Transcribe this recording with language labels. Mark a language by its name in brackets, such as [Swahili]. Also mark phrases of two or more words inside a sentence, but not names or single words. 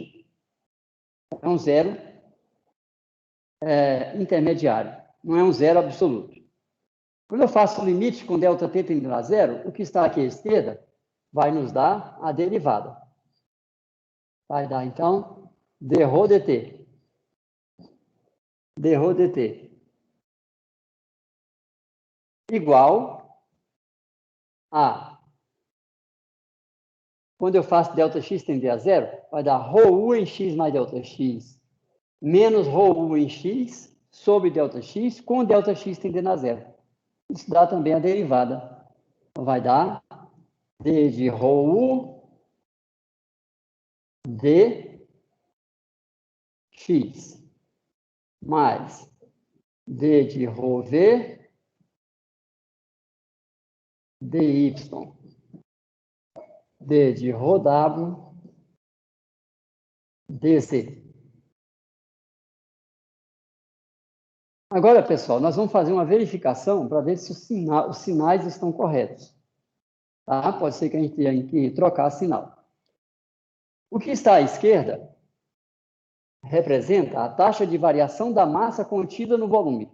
[Portuguese] É um zero intermediário, não é um zero absoluto. Quando eu faço o limite com ΔT tendendo a zero, o que está aqui à esquerda vai nos dar a derivada. Vai dar, então, dρ dt. dρ dt igual a... Quando eu faço ΔX tender a zero, vai dar ρu em x mais ΔX menos ρu em x sobre ΔX com ΔX tendendo a zero. Isso dá também a derivada. Então, vai dar d de ρu dx mais d de ρv dy, d de ρw dz. Agora, pessoal, nós vamos fazer uma verificação para ver se os sinais estão corretos. Tá? Pode ser que a gente tenha que trocar sinal. O que está à esquerda representa a taxa de variação da massa contida no volume.